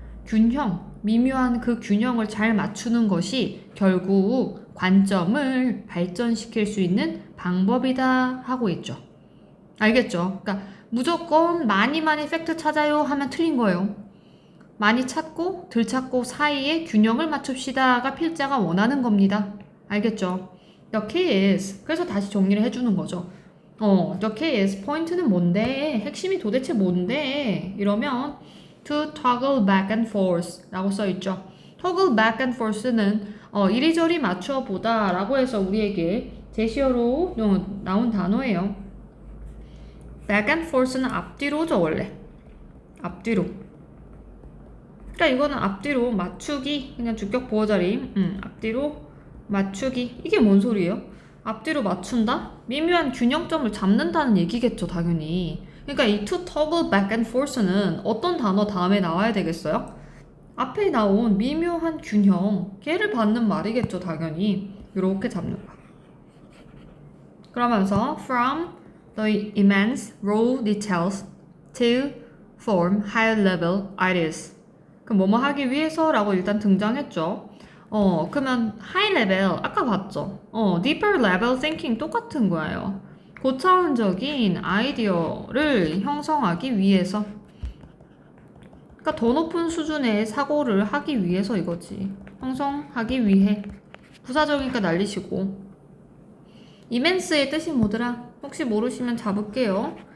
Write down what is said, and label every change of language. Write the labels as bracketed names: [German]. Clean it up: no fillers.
[Korean] 균형, 미묘한 그 균형을 잘 맞추는 것이 결국 관점을 발전시킬 수 있는 방법이다 하고 있죠. 알겠죠? 그러니까 무조건 많이 팩트 찾아요 하면 틀린 거예요. 많이 찾고 덜 찾고 사이에 균형을 맞춥시다가 필자가 원하는 겁니다. 알겠죠? [English] The key is, [Korean] 그래서 다시 정리를 해주는 거죠. [English] the key is, [Korean] 포인트는 뭔데? 핵심이 도대체 뭔데? [English] 이러면 to toggle back and forth [Korean] 라고 써있죠. [English] toggle back and forth [Korean] 는 이리저리 맞춰 보다 라고 해서 우리에게 제시어로 나온 단어예요. [English] back and forth [Korean] 는 앞뒤로죠 원래. 앞뒤로. 그러니까 이거는 앞뒤로 맞추기, 그냥 주격 보호자리, 앞뒤로 맞추기. 이게 뭔 소리예요? 앞뒤로 맞춘다? 미묘한 균형점을 잡는다는 얘기겠죠 당연히. 그러니까 이 [English] to toggle back and forth [Korean] 는 어떤 단어 다음에 나와야 되겠어요? 앞에 나온 미묘한 균형, 걔를 받는 말이겠죠 당연히. 이렇게 잡는 거야. 그러면서 [English] from the immense raw details to form higher level ideas. [Korean] 그럼 뭐뭐 하기 위해서 라고 일단 등장했죠. 그러면 [English] high level [Korean] 아까 봤죠. [English] deeper level thinking [Korean] 똑같은 거예요. 고차원적인 아이디어를 형성하기 위해서. 그러니까 더 높은 수준의 사고를 하기 위해서 이거지. 형성하기 위해. 부사적이니까 날리시고. immense의 뜻이 뭐더라? 혹시 모르시면 잡을게요.